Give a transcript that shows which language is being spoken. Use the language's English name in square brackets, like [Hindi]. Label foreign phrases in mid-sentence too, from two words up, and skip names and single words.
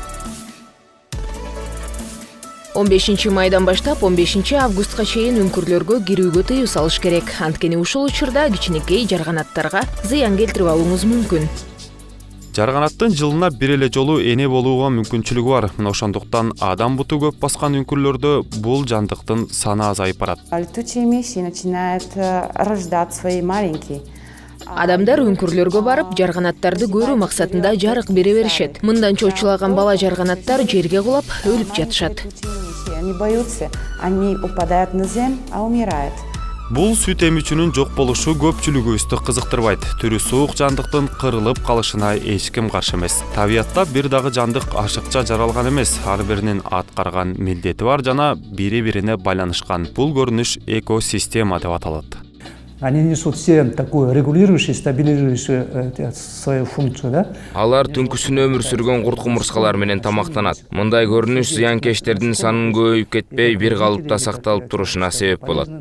[Kyrgyz] 15 майдан баштап 15 августка чейин үңкүрлөргө кирүүгө тыюу салыш керек. Анткени ушул учурда кичинекей жарганаттарга зыян келтирип алууңуз мүмкүн. Жарганаттын жылына бир эле жолу эне болууга мүмкүнчүлүгү бар. Ошондуктан адам буту көп баскан үңкүрлөрдө бул жандыктын саны азайып барат. [Russian] Летучие мыши начинают рождать свои маленькие. [Kyrgyz] Адамдар үңкүрлөргө барып, жарганаттарды көрүү максатында жарык бере беришет. Мындан чочулаган бала жарганаттар жерге кулап, өлүп жатышат. [Russian] Они боются, они упадают на землю, а умирают. [Kyrgyz] Бул сүт эмүүчүнүн жок болушу көпчүлүгүбүздү кызыктырбайт. Түрү суук жандыктын кырылып калышына эч ким каршы эмес. Табиятта бир дагы жандык ашыкча жаралган эмес. Ар биринин аткарган милдети бар жана бири-бирине байланышкан. Бул көрүнүш экосистема деп аталат. [Russian] Они несут все такую регулирующую, стабилизирующую свою функцию, да? [Kyrgyz] Алар түнкүсүн өмүр сүргөн курт кумурскалар менен тамактанат. Мындай көрүнүш зыянкечтердин санын көбөйүп кетпей, бир калыпта сакталып турушуна себеп болот.